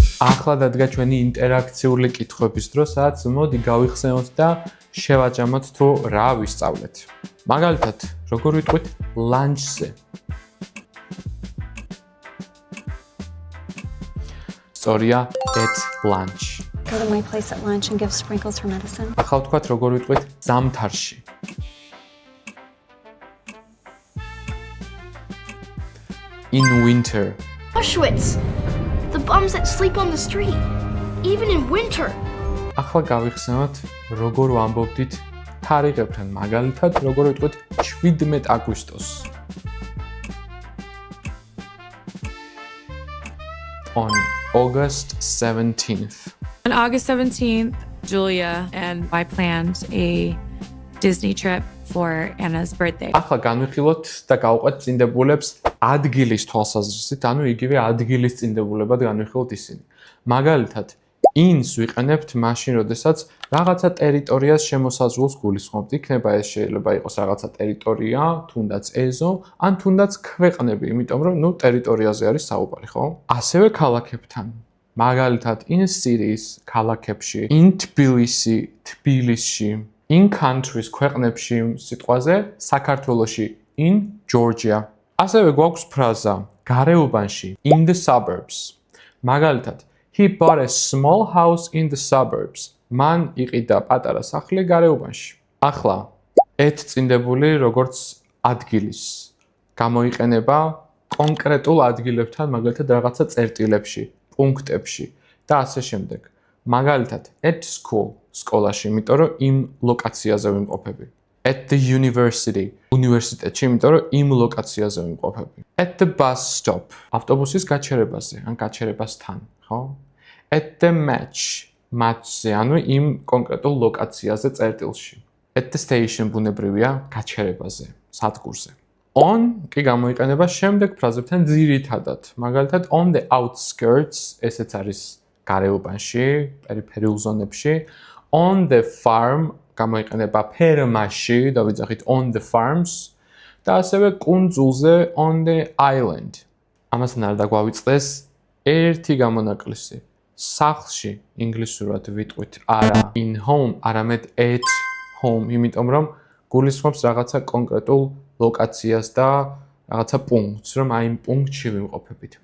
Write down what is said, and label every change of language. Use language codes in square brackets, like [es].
[ka] ახლა დადგა ჩვენი ინტერაქციული კითხვების დრო, სადაც მოდი გავიხსენოთ და შევაჯამოთ თუ რა ვისწავლეთ. მაგალითად, როგორ ვიტყვით lunch-ზე? სწორია, [en] at lunch. Go to my place at lunch and give Sprinkles her medicine. [ka] ახლა ვთქვათ, როგორ ვიტყვით ზამთარში? [en] In winter. Auschwitz! The bums that sleep on the street, even in winter. [ka] ახლა გავიხსენოთ, როგორ ვამბობდით თარიღებთან, მაგალითად, როგორ ვიტყვით 17 აგვისტოს. [en] On August 17th. On August 17th, Julia and I planned a Disney trip for Anna's birthday. [ka] ახლა განვიხილოთ და გავყვეთ წინდებულებს ადგილის თვალსაზრისით, ანუ იგივე ადგილის წინდებულებად განვიხილოთ ისინი. მაგალითად, ins ვიყენებთ მაშინ, როდესაც რაღაცა ტერიტორიას შემოსაზღვროს გულისხმობთ. იქნება ეს შეიძლება იყოს რაღაცა ტერიტორია, თუნდაც ეზო, ან თუნდაც ქვეყნები, იმიტომ რომ ნუ ტერიტორიაზე არის საუბარი, ხო? ასევე ქალაქებთან. მაგალითად, [en] in cities, [ka] ქალაქებში, [en] in Tbilisi, [ka] თბილისში, [en] in countries, [ka] ქვეყნებში სიტყვაზე, საქართველოში, [en] in Georgia. [ka] ასევე გვაქვს ფრაზა გარეუბანში, [en] in the suburbs. [ka] მაგალითად, [en] he bought a small house in the suburbs. [ka] მან იყიდა პატარა სახლი გარეუბანში. ახლა et წინდებული როგორც ადგილის გამოიყენება კონკრეტულ ადგილებთან, მაგალითად რაღაცა წერტილებში, პუნქტებში და ასე შემდეგ. მაგალითად, [en] at school, [ka] სკოლაში, იმიტომ რომ იმ ლოკაციაზე ვიმყოფები. [en] At the university, [ka] უნივერსიტეტში, იმიტომ რომ იმ ლოკაციაზე ვიმყოფები. [en] At the bus stop, [ka] ავტობუსის გაჩერებაზე, ან გაჩერებასთან, ხო? [en] At the match, [ka] match-ზე, ანუ იმ კონკრეტულ ლოკაციაზე წერტილში. [en] At the station, [ka] ბუნებრივია, გაჩერებაზე, სადგურზე. On კი გამოიყენება შემდეგ ფრაზებთან ძირითადად. მაგალითად, [en] on the outskirts, [ka] ესეც არის გარეუბანში, პერიფერიულ ზონებში. [en] On the farm [ka] გამოიყენება ფერმაში და ვიძახით [en] on the farms [ka] და ასევე კუნძულზე [en] on the island. [ka] ამასთან არ დაგვავიწყდეს ერთი გამონაკლისი. სახლში ინგლისურად ვიტყვით არა [en] in home, [ka] არამედ [en] at home, [ka] იმიტომ რომ გულისხმობს რაღაცა კონკრეტულ ლოკაციას და რაღაცა პუნქტს, რომ აი იმ პუნქტში ვიმყოფებით.